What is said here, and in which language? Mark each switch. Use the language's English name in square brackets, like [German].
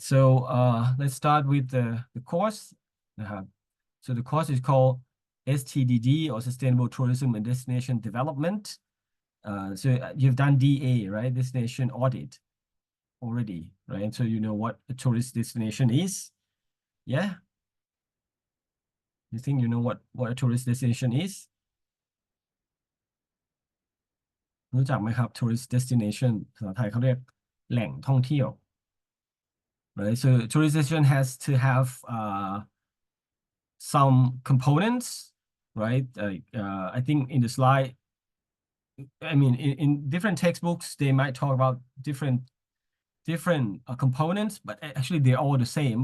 [English] So let's start with the course. So the course is called STDD, or Sustainable Tourism and Destination Development. So you've done DA, right? Destination Audit already, right? So you know what a tourist destination is? Yeah? You think you know what a tourist destination is? [Thai] รู้จักไหมครับ [English] tourist destination [Thai] ภาษาไทยเขาเรียกแหล่งท่องเที่ยว [English] right? So tourist destination has to have some components, right? I think in the slide, I mean, in different textbooks, they might talk about different components, but actually they're all the same.